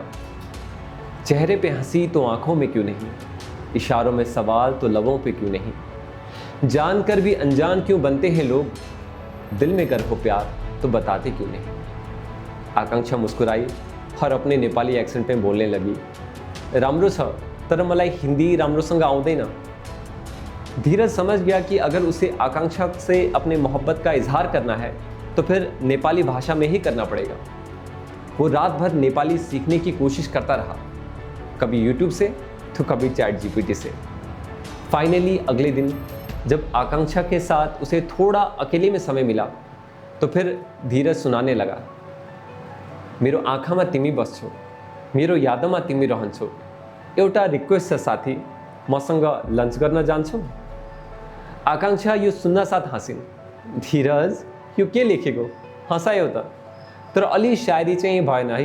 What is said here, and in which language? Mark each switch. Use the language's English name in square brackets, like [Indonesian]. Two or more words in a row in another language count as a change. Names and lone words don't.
[Hindi] चेहरे पे हंसी तो आंखों में क्यों नहीं, इशारों में सवाल तो लबों पे क्यों नहीं, जानकर भी अनजान क्यों बनते हैं लोग, दिल में गर हो प्यार तो बताते क्यों नहीं। आकांक्षा मुस्कुराई और अपने नेपाली एक्सेंट में बोलने लगी, [Nepali] राम्रो छ तर मलाई हिंदी राम्रोसँग आउँदैन। [Hindi] धीरज समझ गया कि अगर उसे आकांक्षा से अपने मोहब्बत का इजहार करना है तो फिर नेपाली भाषा में ही करना पड़ेगा। वो रात भर नेपाली सीखने की कोशिश करता रहा, कभी YouTube से तो कभी ChatGPT से। फाइनली अगले दिन जब आकांक्षा के साथ उसे थोड़ा अकेले में समय मिला तो फिर धीरज सुनाने लगा, [Nepali] मेरो आँखामा तिमी बस्छौ, मेरो यादमा तिमी रहन्छौ, एउटा रिक्वेस्ट छ साथी, मसँग लन्च गर्न जान्छौ। आकांक्षा यो सुन्न साथ हाँसिन्। धीरज यो के लेखेको, हँसायो त, तर अलि शायरी चाहिँ भएन है।